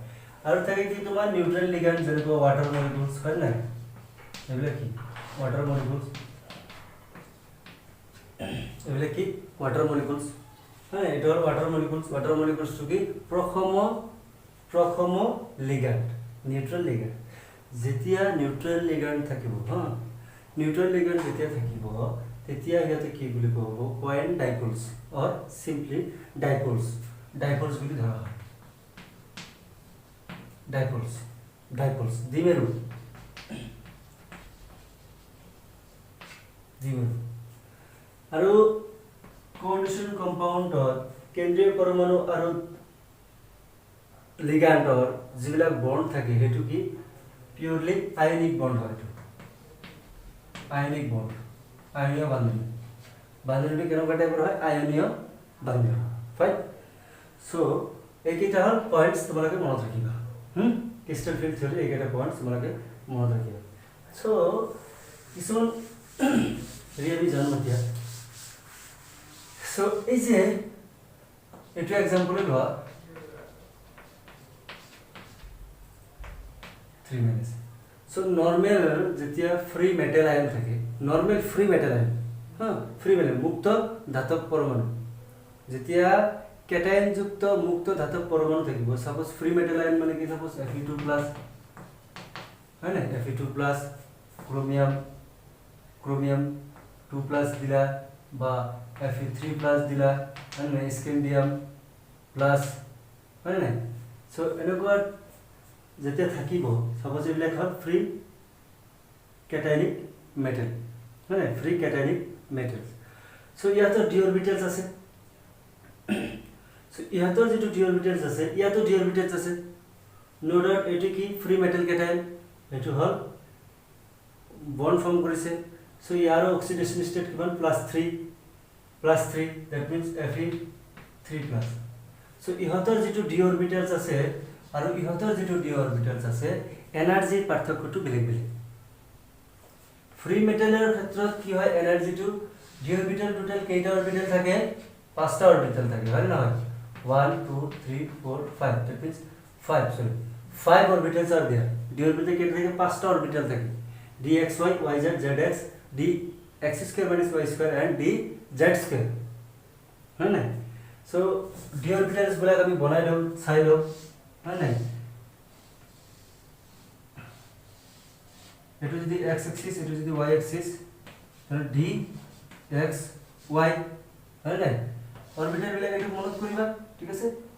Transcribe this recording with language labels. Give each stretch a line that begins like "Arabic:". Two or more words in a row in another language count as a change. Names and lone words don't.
Bangla: আর থাকে কি তোমার
English: neutral ligand
Bangla: যেরকম
English: water molecules
Bangla: হয় না এগুলা কি
English: water molecules
Bangla: এগুলা কি
English: water molecules
Bangla: হ্যাঁ এটা হল
English: water molecules
Bangla: কি
Assamese: প্রথম
English: ligand neutral ligand
Assamese: যেতিয়া
English: neutral ligand
Assamese: থাকিব
English: neutral ligand
Assamese: যেতিয়া থাকিব তেতিয়া ইয়াতে কি বুলি ক'ব
English: point dipoles or simply dipoles
Assamese: বুলি ধৰা হয় ডাইপোলস দ্বিমেরু আৰু
English: coordination compoundৰ
Assamese: কেন্দ্ৰীয় পৰমাণু আৰু লিগ্যান্ডৰ যিবিলাক বন্ড থাকে হেতু কি
English: purely ionic bond
Assamese: হয়।
English: ionic bond
Assamese: আয়নীয় বান্ধনী কেনেকুৱা টাইপৰ হয় আয়নীয় বান্ধনী ফাইন। সো এইকেইটা হল পয়েন্টস তোমালোকে মনত ৰাখিবা
English: crystal field theory
Assamese: এইকেইটা পয়েন্টস তোমালোকে মনত ৰাখিবা। সো কিছুমান রিয়েলি জানো এতিয়া। সো এই যে এটা এক্সাম্পল লোৱা 3 minutes। সো নরমাল যেতিয়া
English: free metal ion
Assamese: থাকে
English: normal free metal ion free metal
Assamese: মুক্ত ধাতব পরমাণু যেতিয়া ক্যাটায়ন যুক্ত মুক্ত ধাতব পরমাণু থাকিব সাপোজ
English: free metal ion
Assamese: মানে কি সাপোজ Fe2+ হয় না Fe2+ ক্রোমিয়াম 2+ দিলা বা Fe3+ দিলা হয় না স্ক্যান্ডিয়াম প্লাস হয় না। সো এনেকুৱা যেতিয়া থাকিব সাপোজ এইবিলাক হল
English: free cationic metal
Assamese: হয় না
English: free cationic metals.
Assamese: সো ইয়াতৰ
English: d orbitals
Assamese: আছে সো ইয়াতৰ যেটো
English: d orbitals
Assamese: আছে ইয়াতো
English: d orbitals
Assamese: আছে
English: no doubt
Assamese: এটো কি
English: free metal cation
Assamese: এটো হল
English: bond form
Assamese: কৰিছে। সো ইয়াৰ
English: oxidation state
Assamese: কিমান
English: +3 plus 3 that means Fe 3 plus
Assamese: সো ইহঁতৰ যেটো
English: d orbitals
Assamese: আছে আৰু ইহঁতৰ যেটো d অৰবিটেলছ আছে এনাৰ্জিৰ পাৰ্থক্যটো বেলেগ বেলেগ
English: free metalৰ
Assamese: ক্ষেত্ৰত কি হয় এনাৰ্জিটো
English: d orbital
Assamese: টোটাল কেইটা অৰবিটেল থাকে পাঁচটা অৰবিটেল থাকে হয় না 1 2 3 4 5
English: that means 5 sorry 5 orbitals are there d orbital
Assamese: কেটে থাকে পাঁচটা অরবিটাল থাকে
English: dxy yz zx d x square minus y square and d z square
Assamese: হয় না সো
English: d orbitals
Assamese: গুলাক আমি বনাই লম চাই লম হয় না এটো যদি
English: x axis
Assamese: এটো যদি
English: y axis
Assamese: তাহলে
English: d x y
Assamese: হয় না অরবিটাল গুলাক একটু মনত করিবা ঠিক আছে